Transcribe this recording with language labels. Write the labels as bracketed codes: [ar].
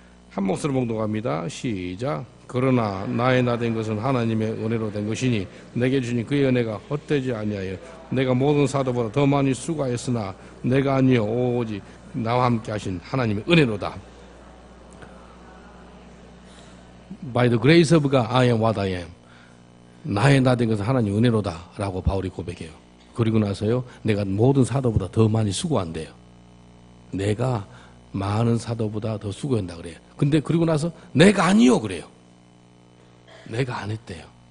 [ko] 한 목소리로 봉독합니다. 시작. 그러나 나의 나 된 것은 하나님의 은혜로 된 것이니 내게 주신 그의 은혜가 헛되지 아니하여 내가 모든 사도보다 더 많이 수고하였으나 내가 아니요 오직 나와 함께 하신 하나님의 은혜로다. [en] By the grace of God I am what I am. [ko] 나의 나 된 것은 하나님의 은혜로다 라고 바울이 고백해요. 그리고 나서요, 내가 모든 사도보다 더 많이 수고한대요. 내가 많은 사도보다 더 수고한다 그래요. 근데 그리고 나서 내가 아니요 그래요. 내가 안 했대요.